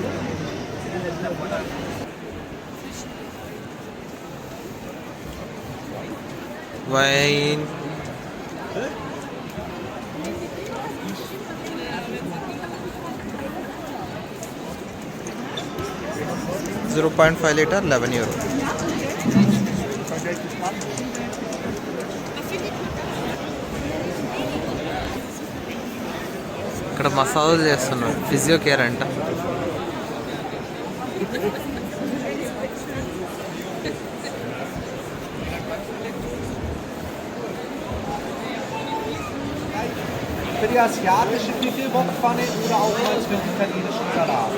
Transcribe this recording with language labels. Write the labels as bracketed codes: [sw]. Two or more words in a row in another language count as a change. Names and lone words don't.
[te] వైన్. [de] .5 liter 11 euro. [te] ఇక్కడ మసాజ్ చేస్తున్నారు. [en] physio care [te] అంట. [de] Für die asiatische Pickelbockpfanne oder auch als für den italienischen Salat.